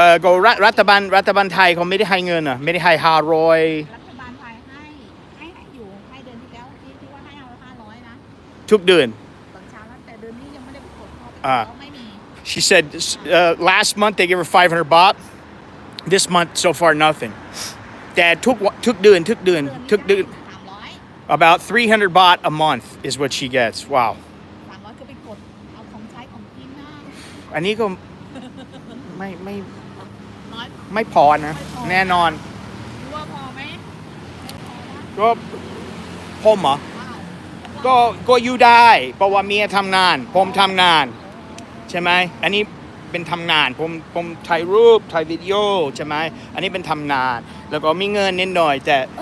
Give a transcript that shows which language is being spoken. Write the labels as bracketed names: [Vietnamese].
[Thai] ก็รัฐบาลไทยเขาไม่ได้ให้เงินอ่ะไม่ได้ให้500 รัฐบาลไทยให้อยู่ให้เดือนที่แล้วที่ว่าให้เอา500นะ ทุกเดือน ตอนเช้าแล้วแต่เดือนนี้ยังไม่ได้ไปกดเพราะ อ่า เราไม่มี [English] She said last month they gave her 500 baht. This month so far nothing. [Thai] แต่ทุกเดือน 300 [English] about 300 baht a month is what she gets. Wow. [Thai] 300ก็ไปกดเอาของใช้ของกินนะ อันนี้ก็ไม่ น้อย ไม่พอนะแน่นอน รู้ว่าพอไหมไม่พอนะ ก็ผมเหรอ ว้าว ก็อยู่ได้ เพราะว่าเมียทำงาน ผมทำงาน ใช่ไหมอันนี้เป็นทำงานผมถ่ายรูปถ่ายวิดีโอใช่ไหมอันนี้เป็นทำงาน แล้วก็มีเงินนิดหน่อยแต่